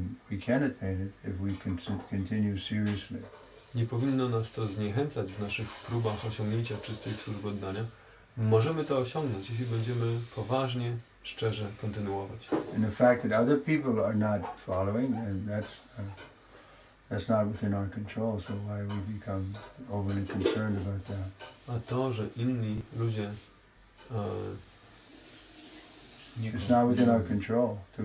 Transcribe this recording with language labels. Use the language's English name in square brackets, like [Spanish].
[English] We can attain it if we continue seriously. [Polish] Nie powinno nas to zniechęcać w naszych próbach osiągnięcia czystej służby oddania. Możemy to osiągnąć, jeśli będziemy poważnie, szczerze kontynuować. [English] And the fact that other people are not following, and that's not within our control. So why we become overly concerned about that? [Polish] A to, że inni ludzie [English] It's not within our control